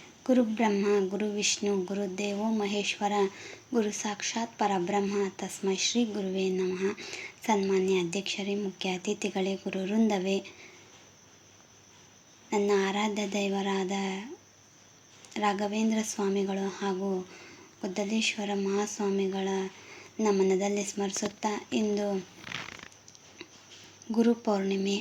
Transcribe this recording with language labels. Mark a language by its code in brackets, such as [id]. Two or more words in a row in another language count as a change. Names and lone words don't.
[sa] ಗುರುಬ್ರಹ್ಮ ಗುರು ವಿಷ್ಣು ಗುರುದೇವೋ ಮಹೇಶ್ವರ ಗುರು ಸಾಕ್ಷಾತ್ ಪರಬ್ರಹ್ಮ ತಸ್ಮೈ ಶ್ರೀ ಗುರುವೇ ನಮಃ. [kn] ಸನ್ಮಾನ್ಯ ಅಧ್ಯಕ್ಷರೇ, ಮುಖ್ಯ ಅತಿಥಿಗಳೇ, ಗುರು ವೃಂದವೇ, ನನ್ನ ಆರಾಧ್ಯ ದೈವರಾದ ರಾಘವೇಂದ್ರ ಸ್ವಾಮಿಗಳು ಹಾಗೂ ಗುದ್ದಲೇಶ್ವರ ಮಹಾಸ್ವಾಮಿಗಳ ಮನದಲ್ಲಿ ಸ್ಮರಿಸುತ್ತಾ, ಇಂದು ಗುರು ಪೌರ್ಣಿಮೆ.